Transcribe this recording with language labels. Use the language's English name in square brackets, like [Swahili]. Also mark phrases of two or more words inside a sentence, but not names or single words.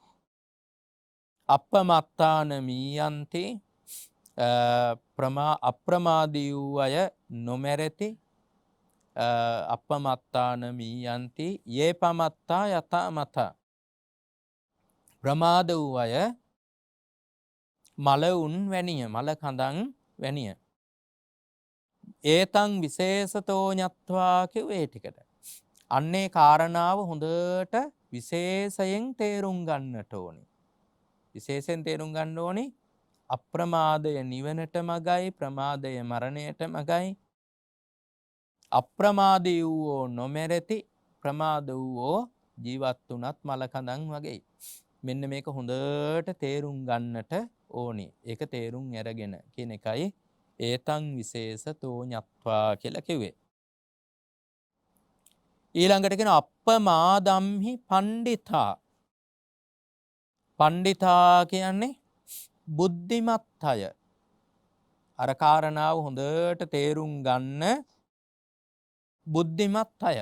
[Pali] අප්පමත්තාන මීයන්ති [Sinhala] අප්‍රමාදී වූ අය නොමැරෙති. [Pali] අප්පමත්තාන මීයන්ති යේ පමත්තා යතා මත. [Sinhala] ප්‍රමාද වූ අය මලවුන් වැනිය මල කඳන් වැනිය. [Pali] ඒතං විශේෂතෝ ඤත්වා [Sinhala] කිව්වේ ටිකට. අන්නේ කාරණාව හොඳට විශේෂයෙන් තේරුම් ගන්නට ඕනි. විශේෂයෙන් තේරුම් ගන්න ඕනි අප්‍රමාදය නිවනට මගයි ප්‍රමාදය මරණයට මගයි. අප්‍රමාදී වූ නොමැරෙති ප්‍රමාද වූ ජීවත් වුණත් මල කඳන් වගේ. මෙන්න මේක හොඳට තේරුම් ගන්නට ඕනි. ඒක තේරුම් අරගෙන කියන එකයි [Pali] ඒතං විශේෂතෝ ඤත්වා [Sinhala] කියලා කිව්වේ. ඊළඟට කියන [Pali] අප්පමාදම්හි පණ්ඩිතා. [Sinhala] පණ්ඩිතා කියන්නේ බුද්ධිමත් අය. අර කාරණාව හොඳට තේරුම් ගන්න බුද්ධිමත් අය.